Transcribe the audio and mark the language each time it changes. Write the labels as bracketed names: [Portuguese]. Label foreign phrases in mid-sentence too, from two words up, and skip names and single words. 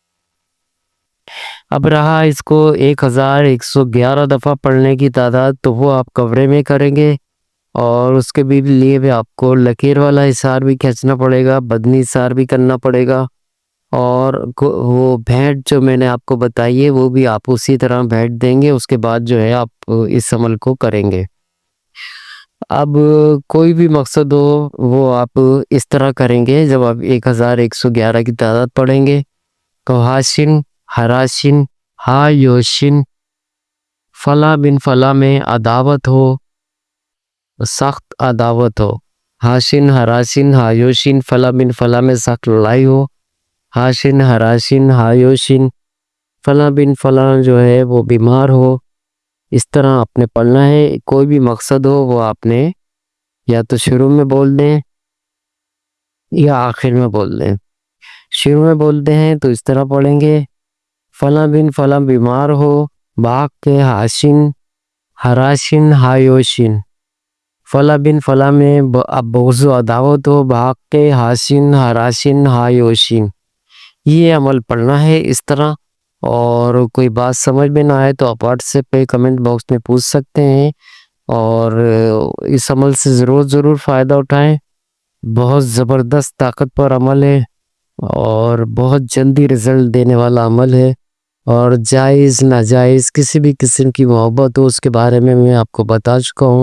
[Urdu] اب رہا اس کو 1111 دفعہ پڑھنے کی تعداد، تو وہ آپ کمرے میں کریں گے، اور اس کے بھی لیے بھی آپ کو لکیر والا حصار بھی کھینچنا پڑے گا، بدنی حصار بھی کرنا پڑے گا، اور وہ بھیٹ جو میں نے آپ کو بتائی ہے وہ بھی آپ اسی طرح بھیٹ دیں گے، اس کے بعد جو ہے آپ اس عمل کو کریں گے۔ اب کوئی بھی مقصد ہو وہ آپ اس طرح کریں گے۔ جب آپ 1111 کی تعداد پڑھیں گے تو ہاشن ہراشن ہا یوشن فلاں بن فلاں میں عداوت ہو، سخت عداوت ہو، ہاشن ہراشن ہا یوشن فلاں بن فلاں میں سخت لڑائی ہو، ہاشن ہراشن ہا یوشن فلاں بن فلاں جو ہے وہ بیمار ہو، اس طرح آپ نے پڑھنا ہے۔ کوئی بھی مقصد ہو وہ آپ نے یا تو شروع میں بول دیں یا آخر میں بول دیں۔ شروع میں بولتے ہیں تو اس طرح پڑھیں گے، فلاں بن فلاں بیمار ہو، باغ کے ہاشن ہراشن ہا یوشن، فلاں بن فلاں میں اب بغض و عداوت ہو، باغ کے ہاشن ہراشن ہا یوشن۔ یہ عمل پڑھنا ہے اس طرح، اور کوئی بات سمجھ میں نہ آئے تو آپ واٹس ایپ پہ [English] comment box [Urdu] میں پوچھ سکتے ہیں، اور اس عمل سے ضرور فائدہ اٹھائیں۔ بہت زبردست طاقتور عمل ہے، اور بہت جلدی رزلٹ دینے والا عمل ہے، اور جائز ناجائز کسی بھی قسم کی محبت ہو اس کے بارے میں میں آپ کو بتا چکا ہوں۔